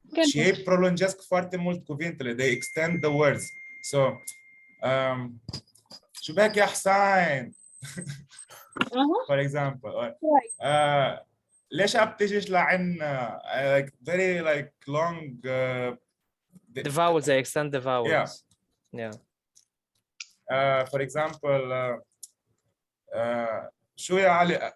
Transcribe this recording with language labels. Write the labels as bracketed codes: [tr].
[ro] și ei prolungesc foarte mult cuvintele. [en] They extend the words. [ar] So, شو بك يا حسين? Aha. [en] For example. Right. [ar] ليش بتجيش لعنا? [en] Like very like long. The vowels, they extend the vowels. Yeah. For example, [ar] شو يا علي?